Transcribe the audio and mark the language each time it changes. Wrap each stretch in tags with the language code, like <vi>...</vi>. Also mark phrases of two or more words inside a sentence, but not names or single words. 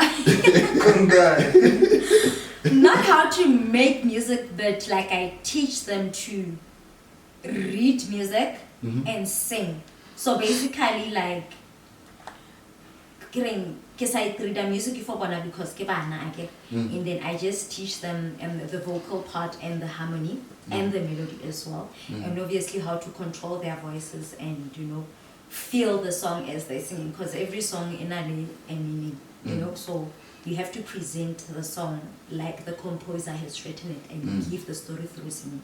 <en>Good guy. not how to make music, but like I teach them to read music and sing. So basically like getting I read the music for bona because</en> <st>ke bana ake,</st> <en>and then I just teach them the vocal part and the harmony and the melody as well, and obviously how to control their voices and feel the song as they sing, because every song in a meaning, so you have to present the song like the composer has written it and give the story through singing.</en>